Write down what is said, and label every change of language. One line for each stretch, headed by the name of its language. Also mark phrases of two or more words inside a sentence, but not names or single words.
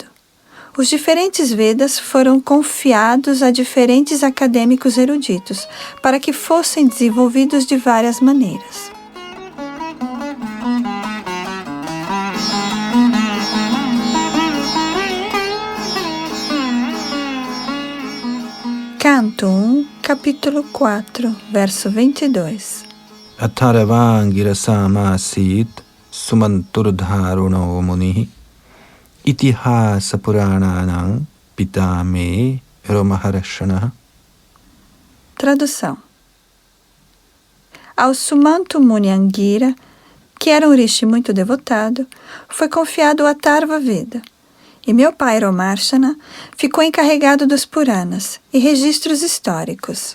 Portuguese: Os diferentes Vedas foram confiados a diferentes acadêmicos eruditos, para que fossem desenvolvidos de várias maneiras. Canto 1, capítulo 4, verso 22.
Sanskrit: अथर्वाङ्गिरा समासीत् सुमन्तुर्दारुणो मुनिः इतिहास पुराणानां पितामे रोमहर्षण.
Portuguese: Tradução. Ao Sumanto Muni Angira, que era um rishi muito devotado, foi confiado o Atharva Veda. E meu pai, Romarshana, ficou encarregado dos Puranas e registros históricos.